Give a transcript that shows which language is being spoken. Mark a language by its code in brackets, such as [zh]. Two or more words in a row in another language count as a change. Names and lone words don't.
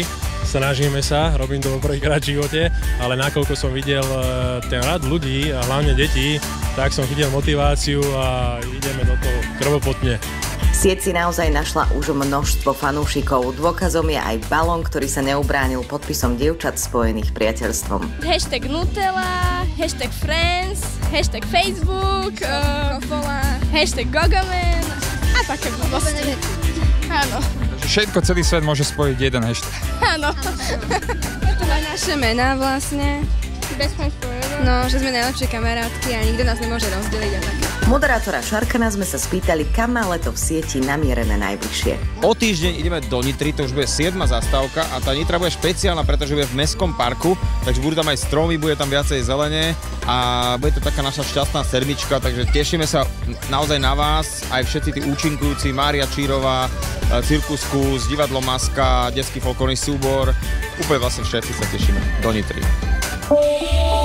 [sk] Snažíme sa, robím to prvýkrát v živote, ale nakoľko som videl ten rád ľudí a hlavne detí, tak som videl motiváciu a ideme do toho krvopotne. Sieť si naozaj našla už množstvo fanúšikov. Dôkazom je aj balón, ktorý sa neubránil podpisom dievčat spojených priateľstvom. Hashtag Nutella, hashtag Friends, hashtag Facebook, hashtag Gogoman a také blbosti. Áno. Všetko, celý svet môže spojiť jeden hashtag. Áno. To má naše mená vlastne. [en] Best friends forever. [sk] No, že sme najlepšie kamarátky a nikto nás nemôže rozdeliť a také. Moderátora Šarkana sme sa spýtali, kam má leto v sieti namierené najbližšie. O týždeň ideme do Nitry, to už bude 7. zastávka a tá Nitra bude špeciálna, pretože bude v mestskom parku, takže budú tam aj stromy, bude tam viacej zelene a bude to taká naša šťastná sedmička, takže tešíme sa naozaj na vás, aj všetci tí účinkujúci, Mária Čírová, Cirkus Kus, divadlo Maska, detský folklórny súbor, úplne vlastne všetci sa tešíme do Nitry.